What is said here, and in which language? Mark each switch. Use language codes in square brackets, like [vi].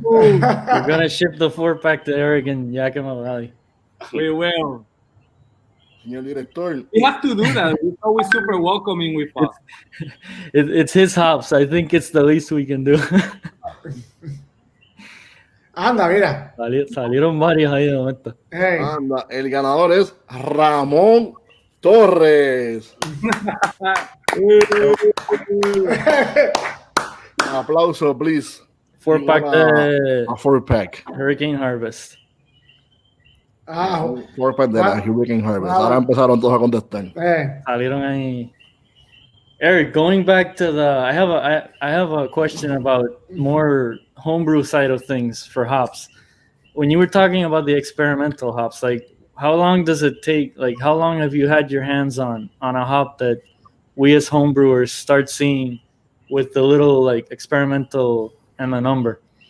[en] We're gonna ship the 4-pack to Eric in Yakima Valley. We will. Señor director. We have to do that. He's always super welcoming with us. It's his hops. I think it's the least we can do. [es] Anda, mira. Salieron varios ahí de momento. Hey. Anda, el ganador es Ramón Torres. Aplauso, [en] please. [es] 4-pack de [en] a 4-pack. Hurricane Harvest. [es] 4-pack de la Hurricane Harvest. Ahora empezaron todos a contestar. Salieron ahí. [en] Eric, going back to I have a question about more homebrew side of things for hops. When you were talking about the experimental hops, like how long does it take? Like how long have you had your hands on a hop that we as homebrewers start seeing with the little like experimental and the number?